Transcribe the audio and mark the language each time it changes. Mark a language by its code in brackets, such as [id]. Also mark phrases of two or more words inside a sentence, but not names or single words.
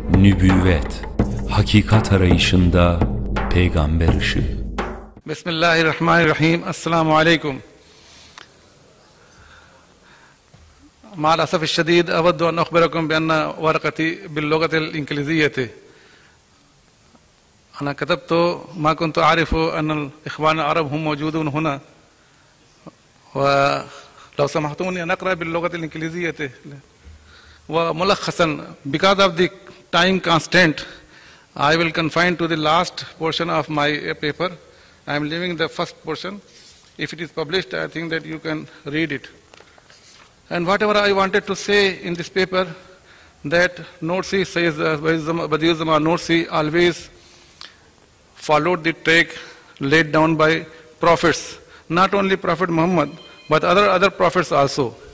[tr] nübüvvet, hakikat arayışında peygamber ışığı. [ar] Bismillahirrahmanirrahim. السلام عليكم. مع الأسف الشديد أود أن أخبركم بأن ورقتي باللغة الإنجليزية. أنا كتبت ما كنت أعرف أن الإخوان العرب هم موجودون هنا، ولو سمحتوني أن أقرأ باللغة الإنجليزية. وملخصا, [en] because of the time constraint, I will confine to the last portion of my paper. I am leaving the first portion. If it is published, I think that you can read it. And whatever I wanted to say in this paper, that Nursi says, Badi'u Zaman Nursi always followed the track laid down by prophets, not only Prophet Muhammad, but other prophets also.